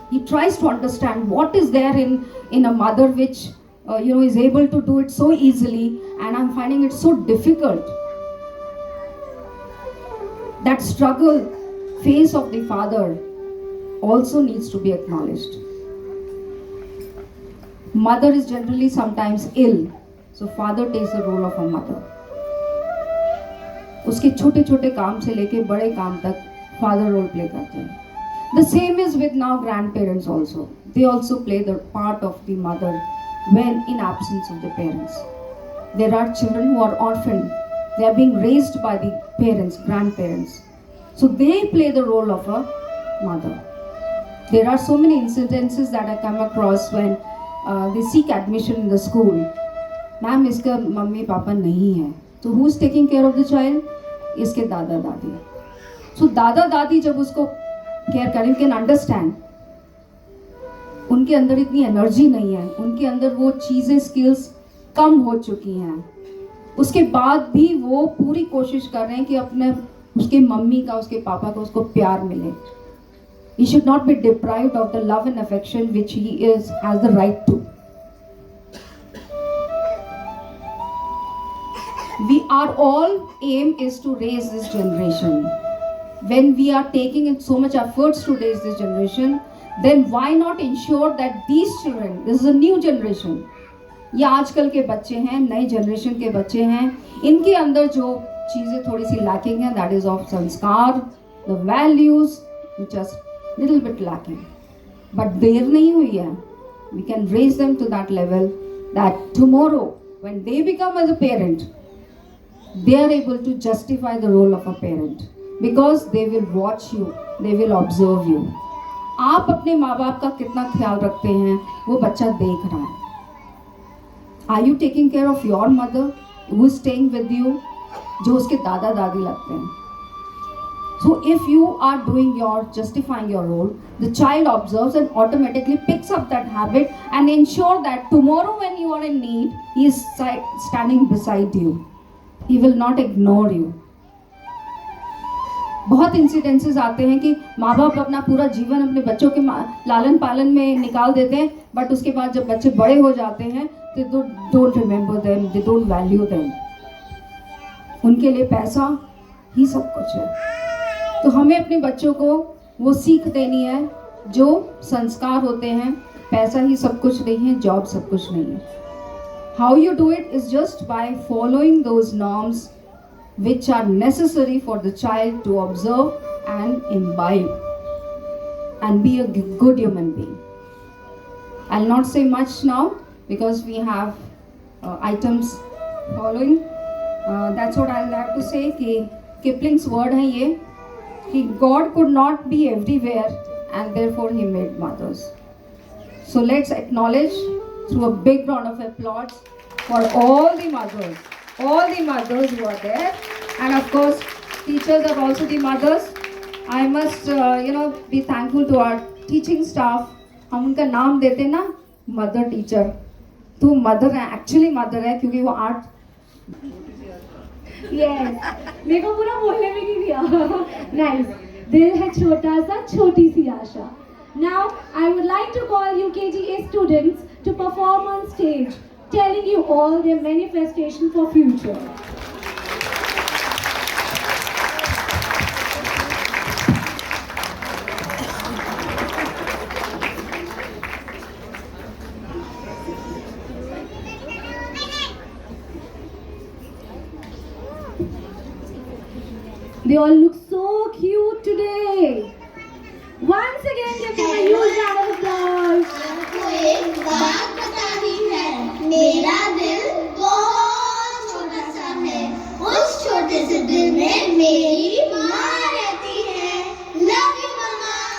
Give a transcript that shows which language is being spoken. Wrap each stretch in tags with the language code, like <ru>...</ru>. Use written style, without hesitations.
<en>He tries to understand what is there in a mother which is able to do it so easily, and I'm finding it so difficult. That struggle phase of the father also needs to be acknowledged. Mother is generally sometimes ill, so father takes the role of a mother.</en> <hi>उसके छोटे छोटे काम से लेके बड़े काम तक father role play करते हैं.</hi> <en>The same is with now grandparents also. They also play the part of the mother when in absence of the parents. There are children who are orphaned. They are being raised by the parents, grandparents. So they play the role of a mother. There are so many incidences that I come across when they seek admission in the school.</en> <hi>Ma'am, इसका mummy papa नहीं है.</hi> <en>So who's taking care of the child?</en> <hi>इसके दादा दादी. So दादा दादी जब उसको केयर करें,</hi> <en>you can understand.</en> <hi>उनके अंदर इतनी एनर्जी नहीं है, उनके अंदर वो चीज़ें स्किल्स कम हो चुकी हैं. उसके बाद भी वो पूरी कोशिश कर रहे हैं कि अपने उसके मम्मी का, उसके पापा का उसको प्यार मिले.</hi> <en>He should not be deprived of the love and affection which he has the right to. Our all aim is to raise this generation. When we are taking in so much efforts to raise this generation, then why not ensure that these children, this is a new generation,</en> <hi>ये आजकल के बच्चे हैं, नए generation के बच्चे हैं, इनके अंदर जो चीज़ें थोड़ी सी</hi> <en>lacking हैं, that is of sanskar, the values which are little bit lacking.</en> <hi>But देर नहीं हुई है.</hi> <en>We can raise them to that level that tomorrow when they become as a parent, they are able to justify the role of a parent because they will watch you, they will observe you.</en> <hi>आप अपने माँ बाप का कितना ख्याल रखते हैं वो बच्चा देख रहा है.</hi> <en>Are you taking care of your mother who is staying with you,</en> <hi>जो उसके दादा दादी लगते हैं?</hi> <en>So if you are doing your justifying your role, the child observes and automatically picks up that habit and ensure that tomorrow when you are in need, he is standing beside you. He will not ignore you.</en> <hi>बहुत incidences आते हैं कि माँ बाप अपना पूरा जीवन अपने बच्चों के लालन पालन में निकाल देते हैं, बट उसके बाद जब बच्चे बड़े हो जाते हैं</hi> <en>they don't remember them, they don't value them.</en> <hi>उनके लिए पैसा ही सब कुछ है. तो हमें अपने बच्चों को वो सीख देनी है जो संस्कार होते हैं. पैसा ही सब कुछ नहीं है, जॉब सब कुछ नहीं है.</hi> <en>How you do it is just by following those norms which are necessary for the child to observe and imbibe and be a good human being. I'll not say much now because we have items following. That's what I'll have to say</en> <hi>कि</hi> <en>Kipling's word</en> <hi>है ये कि</hi> <en>God could not be everywhere and therefore he made mothers. So let's acknowledge through a big round of applause for all the mothers who are there, and of course teachers are also the mothers. I must be thankful to our teaching staff.</en> <hi>हम उनका नाम देते ना mother teacher, तो mother है, actually mother है क्योंकि वो आर्ट. Yes, मेरे को पूरा बोलने में नहीं दिया. Nice. दिल है छोटा सा, छोटी सी आशा.</hi> <en>Now I would like to call UKGA students to perform on stage, telling you all their manifestation for future. They all look so cute today. Once again, give them a huge round of applause.</en> <hi>आपको एक बात बतानी है, मेरा दिल बहुत छोटा सा है. उस छोटे से दिल में मेरी माँ रहती है.</hi> <en>Love you mama.</en>